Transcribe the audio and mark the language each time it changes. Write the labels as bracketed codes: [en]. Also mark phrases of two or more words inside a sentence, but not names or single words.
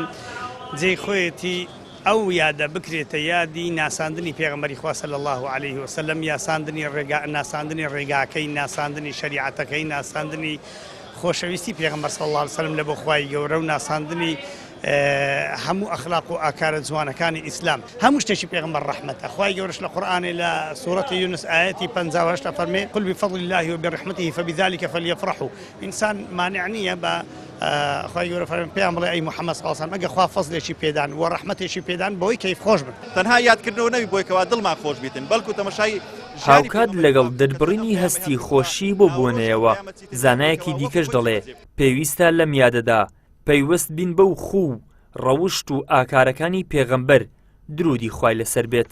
[ckb] جێی خۆیەتی ئەو یادە بکرێتە یادی ناساندنی پێغەمبەری خوا [ar] صلی الله عليه وسلم، [ckb] ناساندنی ڕێگاکەی، ناساندنی شەریعەتەکەی، ناساندنی خۆشەویستی پێغەمبەر [ar] صلی الله عليه وسلم [ckb] لە بۆ خوای گەورە و ناساندنی هەموو ئەخلاق و ئاکارە جوانەکانی ئیسلام. هەموو شتێکی پێغەمبەر ڕەحمەتە. خوای گەورەش لە قورئانێ لە سوورەتی یونس ئایەتی 58 فەرمێ [ar] قل بفضل الله وبرحمته فبذلك فليفرحوا. [ckb] ئینسان مانع نییە بە خوای گەورە فەرمێ پێیان بڵێ ئەی محەممەد [ar] صلی الله عليه وسلم [ckb] ئەگە خوا فەزلێکی پێدان و ڕەحمەتێکی پێدان بۆی کەیف خۆش بن. تەنها یادکردنەوە نەبی بۆی کەوا دڵمان خۆش بیتن، بەڵکو تەماشای هاوکات لەگەڵ دەربڕینی هەستی خۆشی بۆ بوونەوە زانایەکی دیکەش دەڵێ پێویستە لەم یادەدا پەیوەست بین بەو خوو ڕەوشت و ئاکارەکانی پێغەمبەر درودی خوای لەسەر بێت.